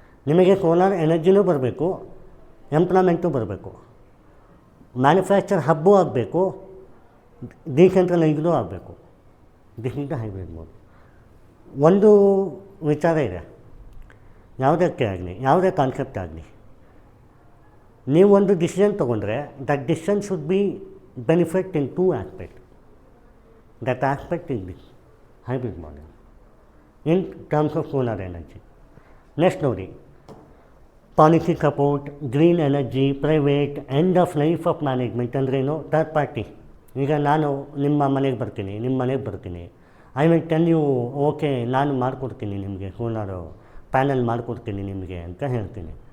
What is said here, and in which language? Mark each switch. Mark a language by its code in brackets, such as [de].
[kn] ನಿಮಗೆ ಸೋಲಾರ್ ಎನರ್ಜಿನೂ ಬರಬೇಕು, ಎಂಪ್ಲಾಯ್ಮೆಂಟು ಬರಬೇಕು, ಮ್ಯಾನುಫ್ಯಾಕ್ಚರ್ ಹಬ್ಬು ಆಗಬೇಕು, ಡಿಸೆಂಟ್ರಲೈಸ್ಡು ಆಗಬೇಕು. [en] This is the hybrid mode. [kn] ಒಂದು ವಿಚಾರ ಇದೆ, ಯಾವುದಕ್ಕೆ ಆಗಲಿ, ಯಾವುದೇ ಕಾನ್ಸೆಪ್ಟ್ ಆಗಲಿ, ನೀವೊಂದು ಡಿಸಿಷನ್ ತೊಗೊಂಡ್ರೆ [en] That decision should be benefit in 2 aspect. That aspect is this hybrid model in terms of solar energy. [kn] Next ನೋಡಿ, policy support, green energy, private, [en] end of life of management [kn] ಅಂದ್ರೇನು? Third party. ಈಗ ನಾನು ನಿಮ್ಮ ಮನೆಗೆ ಬರ್ತೀನಿ, [en] I will tell you okay [kn] ನಾನು ಮಾಡಿಕೊಡ್ತೀನಿ ನಿಮಗೆ ಸೋಲಾರು ಪ್ಯಾನಲ್ ಮಾಡಿಕೊಡ್ತೀನಿ ನಿಮಗೆ ಅಂತ ಹೇಳ್ತೀನಿ.